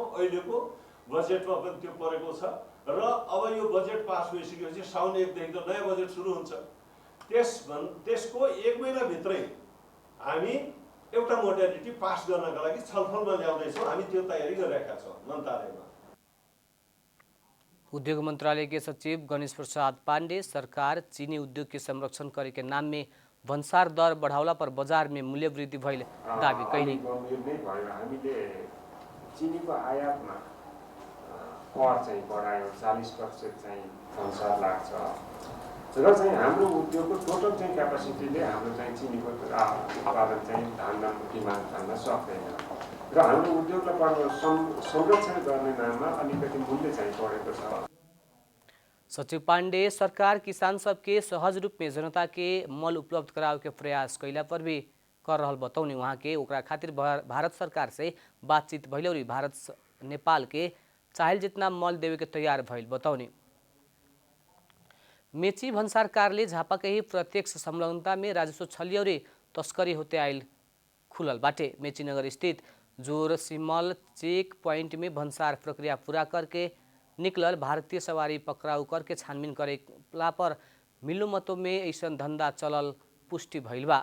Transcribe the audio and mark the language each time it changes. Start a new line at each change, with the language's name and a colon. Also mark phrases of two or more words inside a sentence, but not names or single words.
Nepali: अहिलेको बजेटमा पनि त्यो परेको छ र अब यो बजेट पास भइसकेपछि साउन 1 देखि त नयाँ बजेट सुरु हुन्छ। त्यसको 1 महिनाभित्रै हामी एउटा मोडालिटी पास गर्नका लागि छलफलमा ल्याउँदैछौँ। हामी त्यो तयारी गरिरहेका छौँ मन्त्रालयमा।
Bhojpuri: उद्योग मंत्रालय के सचिव गणेश प्रसाद पांडे सरकार चीनी उद्योग के संरक्षण करे के नाम में भन्सार दर बढ़ावला पर बाजार में मूल्य वृद्धि भइल दावी कैनी।
Nepali: हामीले चिनीको आयातमा कर चाहिँ बढायो, 40% चाहिँ भन्सार लाग्छ र चाहिँ हाम्रो उद्योगको टोटल चाहिँ क्यापासिटीले हाम्रो चाहिँ चिनीको उत्पादन चाहिँ डिमान्ड थाल्न सक्दैन र हाम्रो उद्योगलाई संरक्षण गर्ने नाममा अलिकति मूल्य चाहिँ बढेको छ।
Bhojpuri: सचिव पांडे सरकार किसान सबके सहज रूप में जनता के मल उपलब्ध करावे के प्रयास कैला पर भी कर रहल बताउने। वहाँ के ओकरा खातिर भारत सरकार से बातचीत भइल और भारत नेपाल के चाहेल जितना मल देवे के तैयार भइल बताउने। मेची भन्सार कार्यालय झापा के ही प्रत्यक्ष संलग्नता में राजस्व छली और तस्करी होते आयल खुलल बाटे। मेची नगर स्थित जोर सिमल
English: check point
Bhojpuri: में भन्सार प्रक्रिया पूरा करके निकलल भारतीय सवारी पकड़ाऊ करके छानबीन करेला पर मिलो मतों में ऐसा धंधा चलल पुष्टि भइल बा।